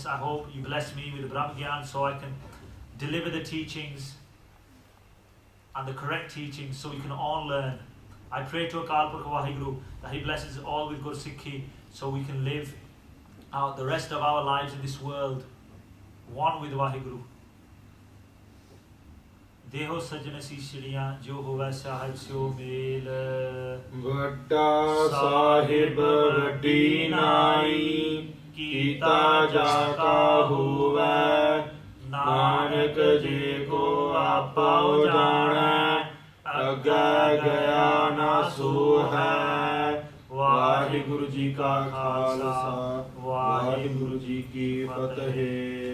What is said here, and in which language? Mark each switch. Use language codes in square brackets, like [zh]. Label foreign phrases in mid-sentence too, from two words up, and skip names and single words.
[en] I hope you bless me with the Brahma Gyan so I can deliver the teachings and the correct teachings so we can all learn. I pray to Akal Purkh Vaheguru that he blesses all with good Sikhi so we can live out the rest of our lives in this world one with Vaheguru. [pa] ਦੇਹੁ ਸਜਣ ਅਸੀਸੜੀਆ ਜਿਉ ਹੋਵੈ ਸਾਹਿਬ ਸਿਉ ਮੇਲੁ ਵਡਾ ਸਾਹਿਬੁ ਵਡੀ ਨਾਈ ਕੀਤਾ ਜਾਕਾ ਹੋਵੈ ਨਾਨਕ ਜੇ ਕੋ ਆਪੌ ਜਾਣੈ ਅਗੈ ਗਇਆ ਨ ਸੋਹੈ ਵਾਹਿਗੁਰੂ ਜੀ ਕਾ ਖ਼ਾਲਸਾ ਵਾਹਿਗੁਰੂ ਜੀ ਕੀ ਫ਼ਤਹਿ.